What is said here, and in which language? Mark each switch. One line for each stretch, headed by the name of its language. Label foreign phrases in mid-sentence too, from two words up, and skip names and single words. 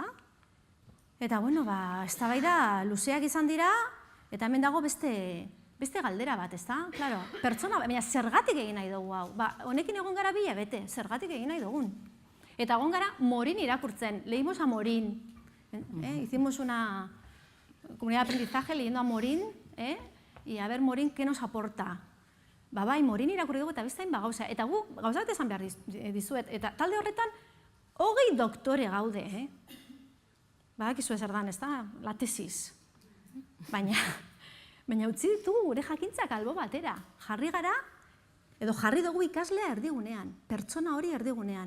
Basque: Eta, eztabaida luzeak izan dira, eta hemen dago beste galdera bat, ezta? Claro, pertsona, baina zergatik egin nahi dugu hau. Honekin egon gara 2 hilabete, zergatik egin nahi dugun. Eta egon gara Morin irakurtzen,
Spanish: leímos a Morin. Hicimos comunidad de aprendizaje, leyendo a Morin, y a ver Morin, ¿qué nos aporta?
Basque: Bai, Morin irakurri dugu eta bestain gauza. Eta gu, gauza bat esan behar dizuet. Eta talde horretan, 20 doktore gaude, Badakizu zer dan, ez da?
Spanish: La tesis.
Basque: Baina utzi ditugu gure jakintzak albo batera. Jarri gara, edo jarri dugu ikaslea erdigunean, pertsona hori erdigunean.